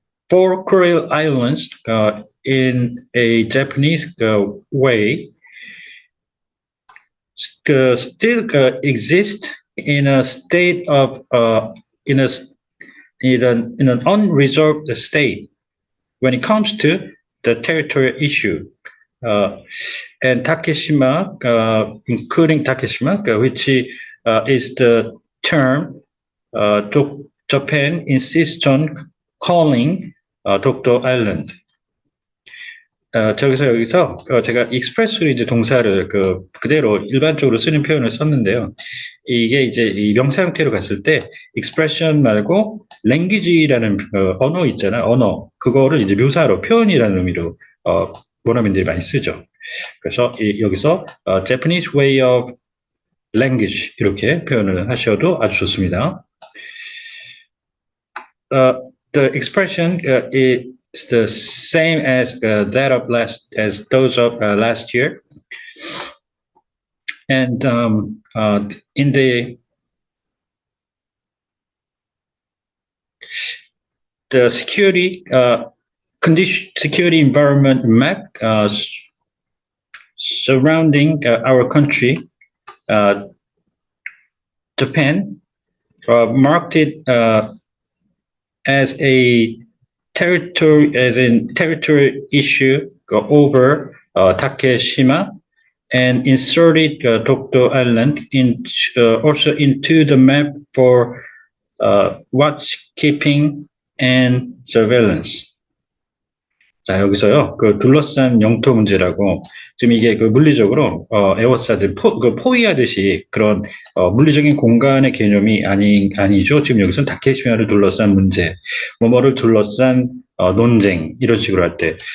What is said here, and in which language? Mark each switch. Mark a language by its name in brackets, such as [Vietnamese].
[English] four Kuril Islands in a Japanese way, still exist in a state of in an unresolved state when it comes to the territorial issue. And Takeshima, including Takeshima, which is the term Japan insists on calling Dokdo Island. [Korean] 여기서 제가 expressly 이제 동사를 그대로 일반적으로 쓰는 표현을 썼는데요. 이게 이제 이 명사 형태로 갔을 때 expression 말고 language라는 언어 있잖아요. 언어. 그거를 이제 묘사로 표현이라는 의미로 원어민들이 많이 쓰죠. 그래서 여기서 [English] Japanese way of language [Korean] 이렇게 표현을 하셔도 아주 좋습니다. [English] The expression is the same as that of those of last year, and in the security security environment map surrounding our country, Japan marked it as a territory issue over Takeshima and inserted Dokdo Island also into the map for watchkeeping and surveillance. [Korean] 자, 여기서요, 그 둘러싼 영토 문제라고, 지금 이게 그 물리적으로, 에워싸들, 포위하듯이 그런, 물리적인 공간의 개념이 아니죠. 지금 여기서는 다케시마를 둘러싼 문제, 뭐뭐를 둘러싼, 논쟁, 이런 식으로 할 때.